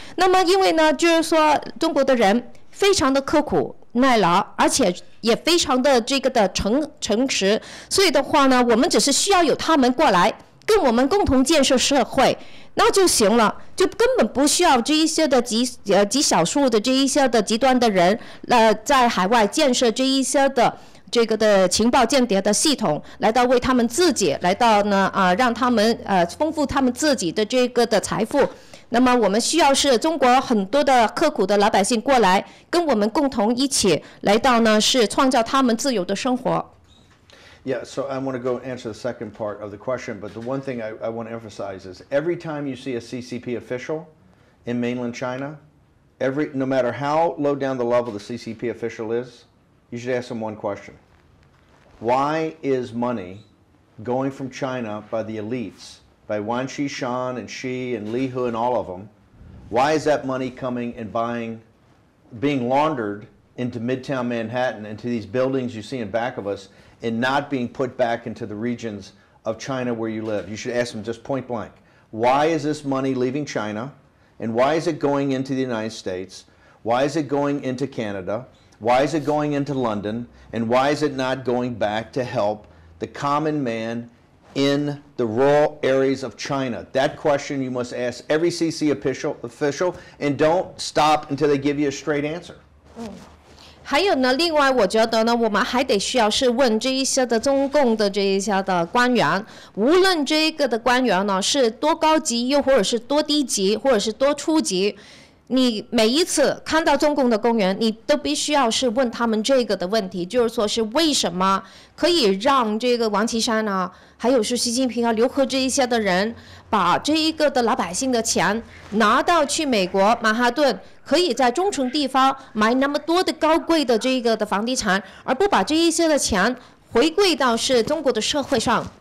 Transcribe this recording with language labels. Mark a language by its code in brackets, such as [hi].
[zh] 那么因为呢，就是说中国的人非常的刻苦耐劳，而且也非常的这个的诚实，所以的话呢，我们只是需要有他们过来跟我们共同建设社会，那就行了，就根本不需要这一些的极少数的这一些的极端的人，在海外建设这一些的这个的情报间谍的系统，来到为他们自己来到呢让他们丰富他们自己的这个的财富。那么我们需要是中国很多的刻苦的老百姓过来，跟我们共同一起来到呢，是创造他们自由的生活。 [en] Yeah, so I want to go and answer the second part of the question, but the one thing I want to emphasize is every time you see a CCP official in mainland China, no matter how low down the level the CCP official is, you should ask them one question. Why is money going from China by the elites, by Wan Qishan and Xi and Li Hu and all of them, why is that money coming and being laundered into Midtown Manhattan, into these buildings you see in back of us, and not being put back into the regions of China where you live? You should ask them just point blank. Why is this money leaving China? And why is it going into the United States? Why is it going into Canada? Why is it going into London? And why is it not going back to help the common man in the rural areas of China? That question you must ask every CC official, and don't stop until they give you a straight answer. [zh] 还有呢，另外我觉得呢，我们还得需要是问这一些的中共的这一些的官员，无论这个的官员呢是多高级，又或者是多低级，或者是多初级，你每一次看到中共的官员，你都必须要是问他们这个的问题，就是说是为什么可以让这个王岐山啊，还有是习近平啊、刘鹤这一些的人，把这一个的老百姓的钱拿到去美国曼哈顿，可以在中城地方买那么多的高贵的这个的房地产，而不把这一些的钱回归到是中国的社会上。